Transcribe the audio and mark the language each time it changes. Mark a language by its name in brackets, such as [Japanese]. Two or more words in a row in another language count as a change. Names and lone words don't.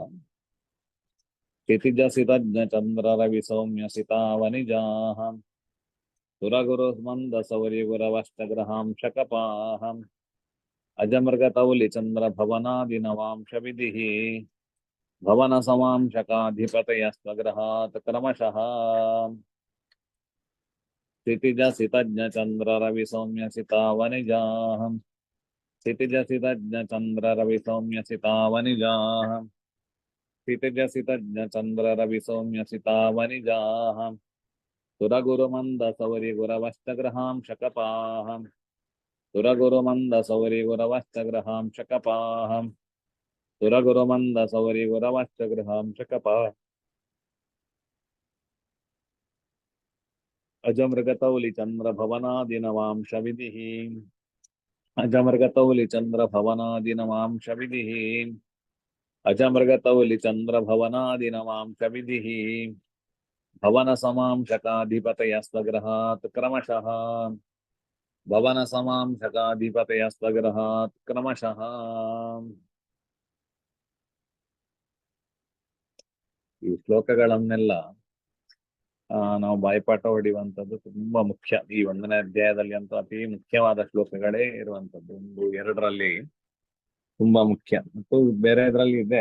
[Sanskrit] ಸ್ಥಿತಿಜ ಸಿತಜ್ಞ ಚಂದ್ರ ರವಿ ಸೌಮ್ಯ ಸಿತಾವನಿಜಾಹ ಸುರಗುರು ಮಂದ ಸೌರಿ ಗುರವಷ್ಟಗ್ರಹಾಂಶ ಕಪಾಹಂ ಅಜಮೃಗ ತೌಲಿ ಚಂದ್ರ ಭವನಾದಿ ನವಾಂಶ ವಿಧಿ ಭವನ ಸಮಾಂಶಕಾಧಿಪತಯ ಸ್ವಗ್ರಹಾತ್ ಕ್ರಮಶಃ. ಸ್ಥಿತಿಜ ಸಿತಜ್ಞ ಚಂದ್ರ ರವಿ ಸೌಮ್ಯ ಸಿತಾವನಿಜಾಹಂ ಸ್ಥಿತಿಜ ಸಿತಜ್ಞ ಚಂದ್ರ ರವಿ ಸೌಮ್ಯ ಸಿತಾವನಿಜಾಹಂ ಸ್ಥಿತಿಜ ಸಿತಜ್ಞ ಚಂದ್ರ ರವಿ ಸೌಮ್ಯ ಸಿತಾವನಿಜಾಹಂ ಸುರಗುರು ಮಂದ ಸೌರಿ ಗುರವಷ್ಟಗ್ರಹಾಂಶ ಕಪಾಹಂ ಸುರಗುರು ಮಂದ ಸೌರಿ ಗುರವಷ್ಟಗ್ರಹಾಂಶ ಕಪಾಹಂ ಸುರಗುರು ಮಂದ ಸೌರಿ ಗುರವಷ್ಟಗ್ರಹಾಂಶ ಕಪಾಹಂ ಅಜಮೃಗತೌಲಿ ಚಂದ್ರ ಭವನಾದಿ ನವಾಂಶ ವಿಧಿ ಅಜಮೃಗತೌಲಿ ಚಂದ್ರ ಭವನಾದಿ ನವಾಂಶ ವಿಧಿ ಅಜಮೃಗತೌಲಿ ಚಂದ್ರ ಭವನಾದಿ ನವಾಂಶ ವಿಧಿ ಭವನ ಸಮಾಂಶಕಾಧಿಪತಯ ಸ್ವಗ್ರಹಾತ್ ಕ್ರಮಶಃ ಭವನ ಸಮಾಂಶಕಾಧಿಪತಯ ಸ್ವಗ್ರಹಾತ್ ಕ್ರಮಶಃ. [Kannada] ಈ ಶ್ಲೋಕಗಳನ್ನೆಲ್ಲ ನಾವು ಬಾಯ್ಪಾಠ ಹೊಡೆಯುವಂಥದ್ದು ತುಂಬಾ ಮುಖ್ಯ. ಈ 1ನೇ ಅಧ್ಯಾಯದಲ್ಲಿ ಅಂತೂ ಅತಿ ಮುಖ್ಯವಾದ ಶ್ಲೋಕಗಳೇ ಇರುವಂತದ್ದು. 1, 2ರಲ್ಲಿ ತುಂಬಾ ಮುಖ್ಯ, ಮತ್ತು ಬೇರೆ ಇದರಲ್ಲಿ ಇದೆ.